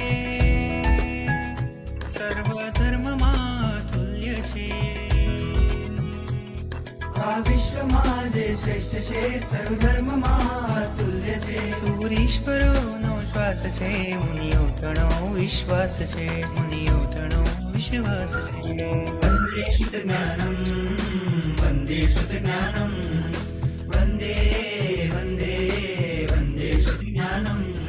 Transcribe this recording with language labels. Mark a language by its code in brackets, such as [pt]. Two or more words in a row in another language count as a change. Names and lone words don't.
[gu] સર્વ ધર્મ તુલ્ય છે આ વિશ્વમાં જે શ્રેષ્ઠ છે સર્વધર્મમાં તુલ્ય છે સૂરીશ્વરો શ્વાસ છે મુનિયો તણો વિશ્વાસ છે મુનિયો તણો વિશ્વાસ છે [sa] वन्दे शुद्धज्ञानं वन्दे शुद्धज्ञानं वन्दे वन्दे वन्दे शुद्धज्ञानं